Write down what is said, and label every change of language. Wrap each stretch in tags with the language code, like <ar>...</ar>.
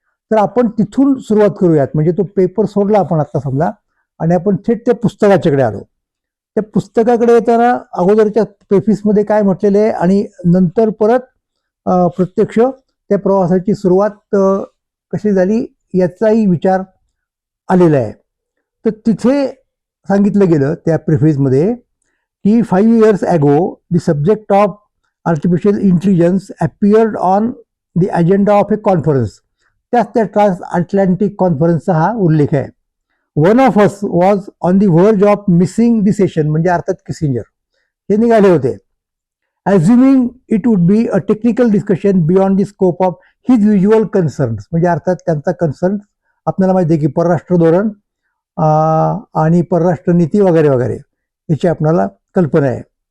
<mr>तर आपण तिथून सुरुवात करूयात, म्हणजे तो पेपर सोडला आपण आता समजा, आणि आपण थेट त्या पुस्तकाच्याकडे आलो. त्या पुस्तकाकडे येताना अगोदरच्या प्रेफिसमध्ये काय म्हटलेलं आहे, आणि नंतर परत प्रत्यक्ष त्या प्रवासाची सुरुवात कशी झाली याचाही विचार आलेला आहे. तर तिथे सांगितलं गेलं त्या प्रेफेसमध्ये की</mr> <en>5 years ago the subject of artificial intelligence appeared on the agenda of a conference.</en> <mr>त्याच त्या ट्रान्स अटलांटिक कॉन्फरन्सचा हा उल्लेख आहे.</mr> <en>one of us was on the verge of missing the session,</en> <mr>म्हणजे अर्थात किसिंजर हे निघाले होते.</mr> <en>assuming it would be a technical discussion beyond the scope of his visual concerns,</en> <mr>म्हणजे अर्थात त्यांचा कन्सर्न आपल्याला माहिती आहे की परराष्ट्र धोरण आणि परराष्ट्र नीती वगैरे वगैरे याची आपल्याला कल्पना आहे.</mr>